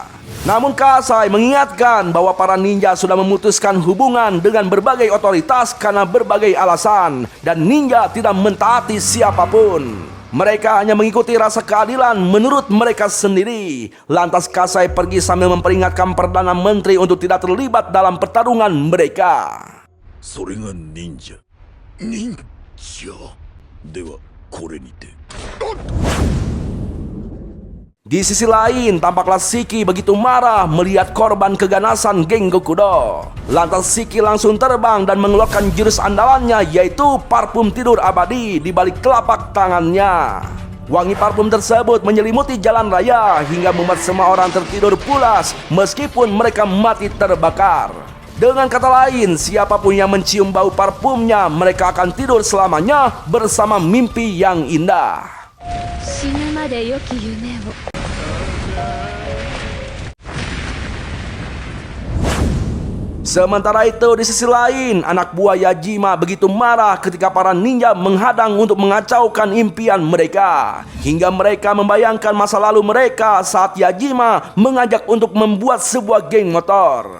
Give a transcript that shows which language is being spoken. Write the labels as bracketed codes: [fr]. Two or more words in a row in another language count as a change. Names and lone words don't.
[id] Namun Kasai mengingatkan bahwa para ninja sudah memutuskan hubungan dengan berbagai otoritas karena berbagai alasan, dan ninja tidak mentaati siapapun. Mereka hanya mengikuti rasa keadilan menurut mereka sendiri. Lantas Kasai pergi sambil memperingatkan Perdana Menteri untuk tidak terlibat dalam pertarungan mereka. [ja] それが忍者忍者ではこれにて [id] Di sisi lain, tampaklah Shiki begitu marah melihat korban keganasan geng Gakudo. Lantas Shiki langsung terbang dan mengeluarkan jurus andalannya, yaitu parfum tidur abadi di balik telapak tangannya. Wangi parfum tersebut menyelimuti jalan raya hingga membuat semua orang tertidur pulas meskipun mereka mati terbakar. Dengan kata lain, siapapun yang mencium bau parfumnya, mereka akan tidur selamanya bersama mimpi yang indah. [ja] 死ぬまで良き夢を [id] Sementara itu di sisi lain, anak buah Yajima begitu marah ketika para ninja menghadang untuk mengacaukan impian mereka. Hingga mereka membayangkan masa lalu mereka saat Yajima mengajak untuk membuat sebuah geng motor.